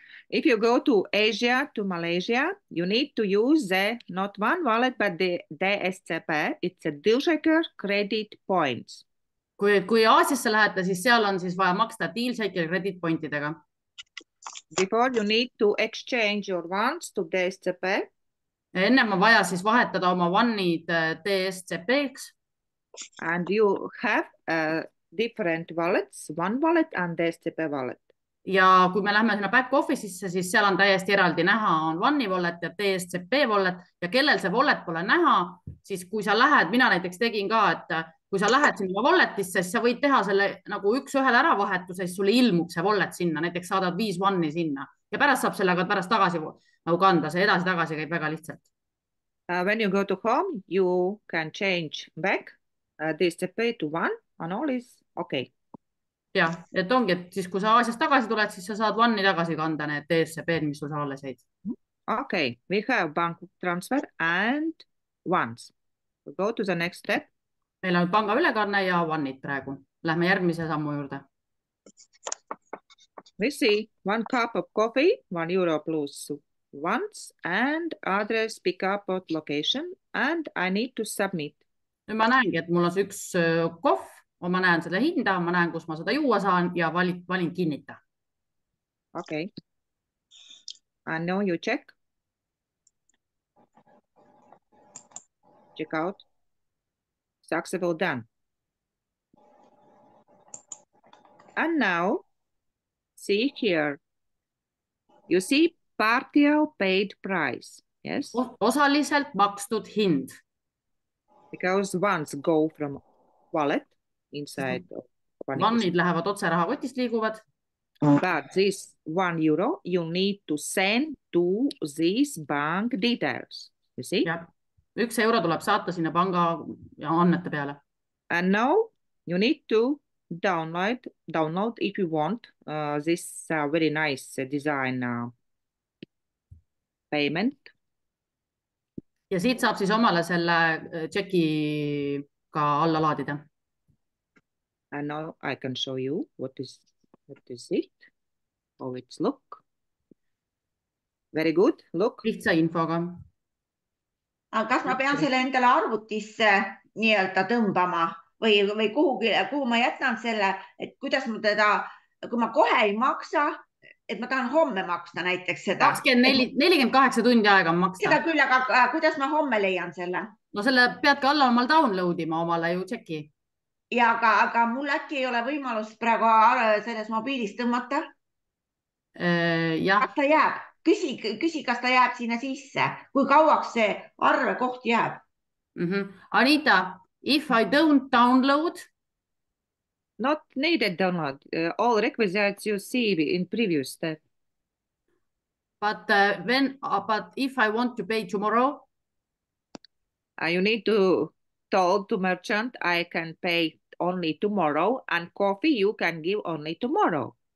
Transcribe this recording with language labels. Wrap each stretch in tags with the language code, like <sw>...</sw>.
<en>If you go to Asia, to Malaysia, you need to use the not one wallet, but the DSCP. It's a DealShaker credit points.</en> <et>Kui Aasiasse lähete, siis seal on siis vaja maksta DealShaker credit pointidega.</et> <en>Before you need to exchange your ones to DSCP.</en> <et>Enne on vaja siis vahetada oma One'id DSCP-ks.</et> <en>And you have different wallets, one wallet and DSCP wallet.</en> <et>Ja kui me lähme sinna back office'isse, siis seal on täiesti eraldi näha on One'i wallet ja DSCP wallet ja kellel see wallet pole näha, siis kui sa lähed, mina näiteks tegin ka, et kui sa lähed sinna walletisse, siis sa võid teha selle nagu üks-ühele äravahetuse, siis sulle ilmub see wallet sinna, näiteks saadad 5 ONE-i sinna ja pärast saab sellega pärast tagasi nagu kanda, see edasi-tagasi käib väga lihtsalt.</et> <en>When you go to home, you can change back DSCP to ONE and all is okay.</en> <et>Jah, et ongi, et siis kui sa Aasiast tagasi tuled, siis sa saad ONE-i tagasi kanda need DSCP-d, mis sul seal alles jäid.</et> <en>Okay, we have bank transfer and ONEs. We go to the next step.</en> <et>Meil on panga ülekanne ja ONE-id praegu. Lähme järgmise sammu juurde.</et> <en>We see 1 cup of coffee, €1 plus ONEs and address pickup at location and I need to submit.</en> <et>Nüüd ma näengi, et mul on see üks kohv, ma näen selle hinda, ma näen, kus ma seda juua saan ja valin kinnita.</et> <en>Okay. And now you check. Check out. Successful done. And now, see here. You see partial paid price. Yes.</en> <et>Osaliselt makstud hind.</et> <en>Because ones go from wallet inside.</en> <et>ONE-id lähevad otse rahakotist liiguvad.</et> <en>But this €1 you need to send to these bank details. You see?</en> <et>Ja, €1 tuleb saata sinna panga ja andmete peale.</et> <en>And now you need to download if you want this very nice design payment.</en> <et>Ja siit saab siis omale selle tšeki ka alla laadida.</et> <en>And now I can show you what is it, how it's look. Very good, look.</en> <et>Lihtsa infoga. Kas ma pean selle endale arvutisse nii-öelda tõmbama või kuhu ma jätan selle, et kuidas ma teda, kui ma kohe ei maksa, et ma tahan homme maksta näiteks seda. 48 tundi aega maksta. Seda küll, aga kuidas ma homme leian selle? No selle peadki alla omal downloadima omale ju tšeki. Ja aga mul äkki ei ole võimalust praegu selles mobiilis tõmmata? Kas ta jääb? Küsi, kas ta jääb sinna sisse. Kui kauaks see arvekoht jääb?</et> <en>Anita, if I don't download? Not needed download. All requisites you see in previous step. But if I want to pay tomorrow? You need to tell to merchant I can pay only tomorrow and coffee you can give only tomorrow.</en>